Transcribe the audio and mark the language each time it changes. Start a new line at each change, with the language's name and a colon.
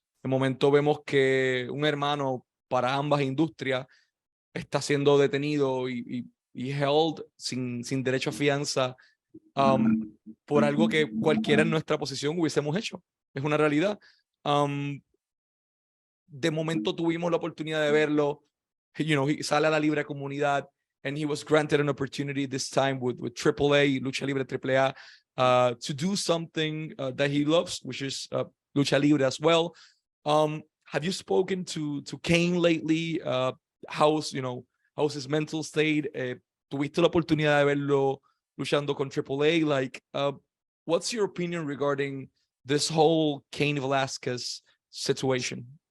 Spanish: De momento vemos que un hermano para ambas industrias está siendo detenido y held sin derecho a fianza por algo que cualquiera en nuestra posición hubiésemos hecho. Es una realidad. De momento tuvimos la oportunidad de verlo.
English: You know,
Spanish: he sale a la libre comunidad,
English: and he was granted an opportunity this time with AAA, Lucha Libre AAA, to do something that he loves, which is Lucha Libre as well. Have you spoken to Caín lately? How's his mental state?
Spanish: ¿Tuviste la oportunidad de verlo luchando con AAA?
English: Like, what's your opinion regarding this whole Caín Velásquez situation?